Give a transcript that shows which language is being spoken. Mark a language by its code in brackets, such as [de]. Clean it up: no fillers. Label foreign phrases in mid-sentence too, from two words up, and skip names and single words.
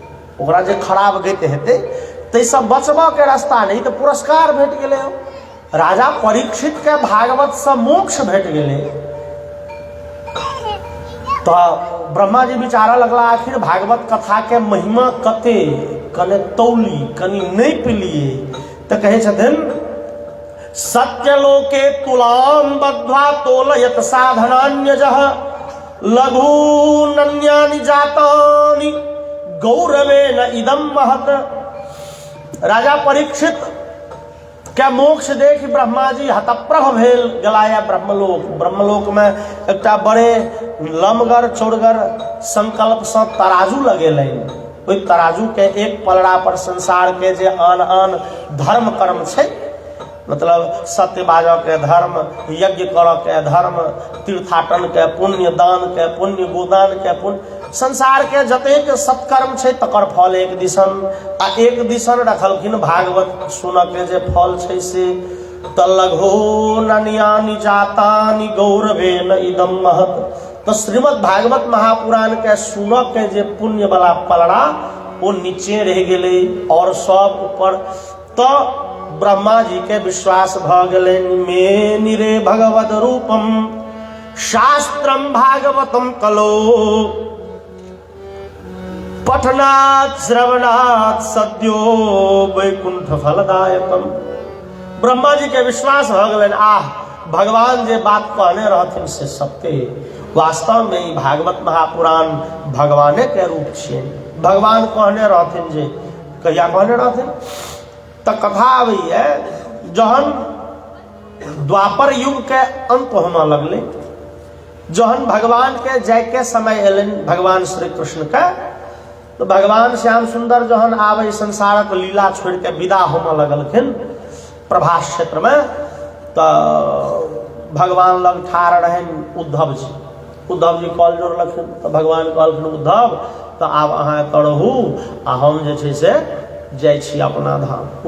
[mai] ओकरा जे खराब गति हेतै ताहिसँ बचबऽ के रास्ता नहीं, तो पुरस्कार भेट गेलै। राजा परीक्षित के भागवत से मोक्ष भेट गेलै। तो ब्रह्मा जी विचारऽ लगला, आखिर भागवत कथा के महिमा कते, कने तौली कनी नहीं पिलिए। तो कहे छथिन, [sa] सत्यलोके तुलाम बद्ध्वा तोलयत साधनान्यजः, लघून्यानि जातानि गौरवेन इदं महत्। [mai] राजा परीक्षित के मोक्ष देख ब्रह्मा जी हतप्रभ भेल गेलाया ब्रह्मलोक। ब्रह्मलोक में एकटा बड़े लमगर चौड़गर संकल्प से तराजू लगेलनि। ओहि तराजू के एक पलड़ा पर संसार के जे आन आन धर्म कर्म छै, मतलब सत्य बाजऽ के धर्म, यज्ञ करऽ के धर्म, तीर्थाटन के पुण्य, दान के पुण्य, गोदान के पुण्य, संसार के जतेक सत्कर्म छै तकर फल एक दिसन, आ एक दिसन रखलखिन भागवत सुनऽ के जे फल छै से। [sa] तलघो नन्यानि जातानि गौरवेन इदं महत्। [mai] तो श्रीमद् भागवत महापुराण के सुनऽ के जे पुण्य वाला पलड़ा वो नीचे रह गेलै और सब ऊपर। तो ब्रह्मा जी के विश्वास भ गेलनि, [sa] मेनिरे भगवद रूपम शास्त्रम भागवतम कलो, पठनात् श्रवणात् सद्यो वैकुंठ फलदायकम। [mai] ब्रह्मा जी के विश्वास भ गेलनि, आह भगवान जे बात कहने रहथिन से सत्य। वास्तव में ई भागवत महापुराण भगवाने के रूप छियै। भगवान कहने रहथिन जे, कहिया कहने रहथिन? तो कथा आबैया जहन द्वापर युग के अंत होने लगले, जहन भगवान के जय के समय एलन भगवान श्री कृष्ण का, तो भगवान श्याम सुंदर जहन आवे संसारक लीला छोड़ के विदा होने लगलखिन प्रभास क्षेत्र में, तो भगवान लग ठाड़ रहन उद्धव जी। उद्धव जी कॉल जोड़लखिन तो भगवान कहलखिन उद्धव तो आब अहाँ करहू आ हम जे छै से जाइ छी अपना धाम।